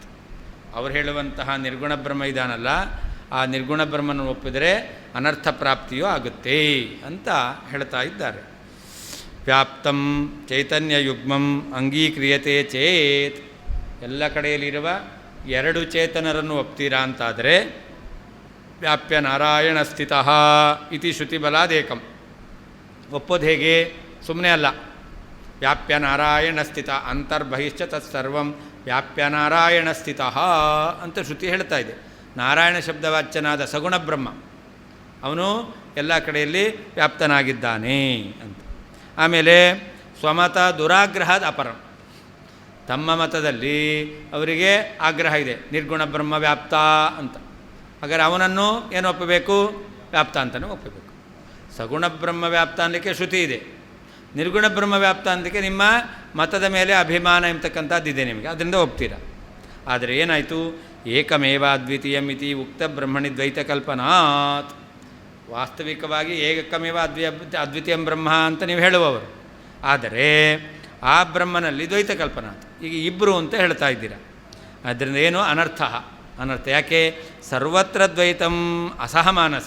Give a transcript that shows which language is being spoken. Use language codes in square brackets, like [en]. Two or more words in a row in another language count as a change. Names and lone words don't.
[kn] ಅವರು ಹೇಳುವಂತಹ ನಿರ್ಗುಣ ಬ್ರಹ್ಮ ಇದಾನಲ್ಲ, ಆ ನಿರ್ಗುಣ ಬ್ರಹ್ಮನ ಒಪ್ಪಿದರೆ ಅನರ್ಥ ಪ್ರಾಪ್ತಿಯೂ ಆಗುತ್ತೆ ಅಂತ ಹೇಳ್ತಾ ಇದ್ದಾರೆ. [sa] ವ್ಯಾಪ್ತಂ ಚೈತನ್ಯ ಯುಗ್ಮಂ ಅಂಗೀಕ್ರಿಯತೆ ಚೇತ್, [kn] ಎಲ್ಲ ಕಡೆಯಲ್ಲಿರುವ ಎರಡು ಚೇತನರನ್ನು ಒಪ್ತೀರಾ ಅಂತಾದರೆ, [sa] ವ್ಯಾಪ್ಯ ನಾರಾಯಣ ಸ್ಥಿತಃ ಇತಿ ಶ್ರುತಿಬಲಾದೇಕಂ. [kn] ಒಪ್ಪೋದು ಹೇಗೆ? ಸುಮ್ಮನೆ ಅಲ್ಲ. [sa] ವ್ಯಾಪ್ಯ ನಾರಾಯಣ ಸ್ಥಿತ ಅಂತರ್ಬಹಿಶ್ಚ ತತ್ಸರ್ವಂ ವ್ಯಾಪ್ಯ ನಾರಾಯಣ ಸ್ಥಿತಃ [kn] ಅಂತ ಶ್ರುತಿ ಹೇಳ್ತಾ ಇದೆ. ನಾರಾಯಣ ಶಬ್ದವಾಚ್ಯನಾದ ಸಗುಣ ಬ್ರಹ್ಮ ಅವನು ಎಲ್ಲ ಕಡೆಯಲ್ಲಿ ವ್ಯಾಪ್ತನಾಗಿದ್ದಾನೆ ಅಂತ. ಆಮೇಲೆ [sa] ಸ್ವಮತ ದುರಾಗ್ರಹದ ಅಪರಂ, [kn] ತಮ್ಮ ಮತದಲ್ಲಿ ಅವರಿಗೆ ಆಗ್ರಹ ಇದೆ, ನಿರ್ಗುಣ ಬ್ರಹ್ಮ ವ್ಯಾಪ್ತ ಅಂತ. ಹಾಗಾದರೆ ಅವನನ್ನು ಏನು ಒಪ್ಪಬೇಕು? ವ್ಯಾಪ್ತ ಅಂತಲೂ ಒಪ್ಪಬೇಕು. ಸಗುಣ ಬ್ರಹ್ಮ ವ್ಯಾಪ್ತ ಅನ್ನಲಿಕ್ಕೆ ಶ್ರುತಿ ಇದೆ, ನಿರ್ಗುಣ ಬ್ರಹ್ಮ ವ್ಯಾಪ್ತ ಅನ್ನಲಿಕ್ಕೆ ನಿಮ್ಮ ಮತದ ಮೇಲೆ ಅಭಿಮಾನ ಎಂಬತಕ್ಕಂಥದ್ದಿದೆ ನಿಮಗೆ, ಅದರಿಂದ ಒಪ್ತೀರಾ. ಆದರೆ ಏನಾಯಿತು? [sa] ಏಕಮೇವ ಅದ್ವಿತೀಯಂ ಇತಿ ಉಕ್ತ ಬ್ರಹ್ಮಣಿ ದ್ವೈತ ಕಲ್ಪನಾತ್. [kn] ವಾಸ್ತವಿಕವಾಗಿ [sa] ಏಕಮೇವ ಅದ್ವಿತೀಯಂ ಬ್ರಹ್ಮ [kn] ಅಂತ ನೀವು ಹೇಳುವವರು, ಆದರೆ ಆ ಬ್ರಹ್ಮನಲ್ಲಿ [sa] ದ್ವೈತ ಕಲ್ಪನಾತ್. [kn] ಈಗ ಇಬ್ಬರು ಅಂತ ಹೇಳ್ತಾ ಇದ್ದೀರಾ, ಅದರಿಂದ ಏನು ಅನರ್ಥ? ಅನರ್ಥ ಯಾಕೆ? [sa] ಸರ್ವತ್ರ ದ್ವೈತಂ ಅಸಹಮಾನಸ್ಯ.